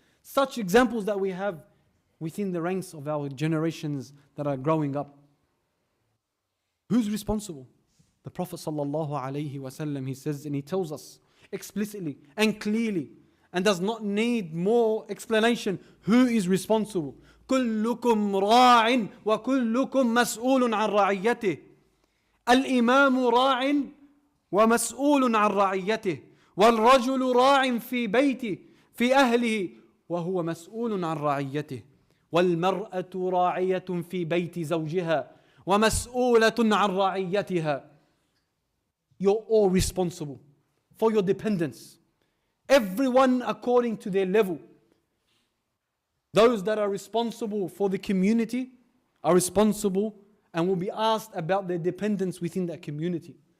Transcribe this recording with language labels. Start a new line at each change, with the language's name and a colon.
English: Such examples that we have within the ranks of our generations that are growing up. Who's responsible? The Prophet ﷺ, he says, and he tells us explicitly and clearly, and does not need more explanation, who is responsible.
Arabic: كلكم راع وكلكم مسؤول عن رعيته. الإمام راع ومسؤول عن رعيته. والرجل راع في بيته في أهله وهو مسؤول عن رعيته. والمرأة راعية في بيت زوجها ومسؤولة عن رعيتها.
English: You're all responsible for your dependents. Everyone according to their level. Those that are responsible for the community are responsible and will be asked about their dependents within that community.